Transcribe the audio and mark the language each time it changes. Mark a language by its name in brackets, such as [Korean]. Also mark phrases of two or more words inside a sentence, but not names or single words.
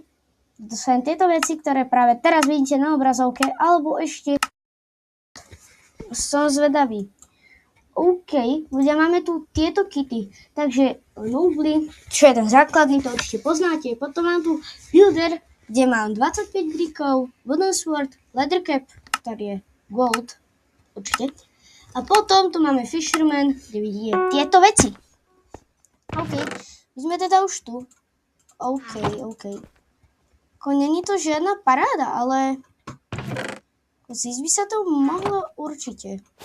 [Slovak] To sú len tieto veci, ktoré práve teraz vidíte na obrazovke, alebo ešte som zvedavý. OK, ľudia, máme tu tieto kity, takže nubly, čo je ten základný, to určite poznáte. Potom mám tu builder, kde mám 25 brickov, [English] wooden sword, leather cap, [Slovak] ktorý je gold, určite. A potom tu máme fisherman, kde vidíte tieto veci. OK, my sme teda už tu. OK. Není to žiadna paráda, ale zísť by sa to mohlo určite.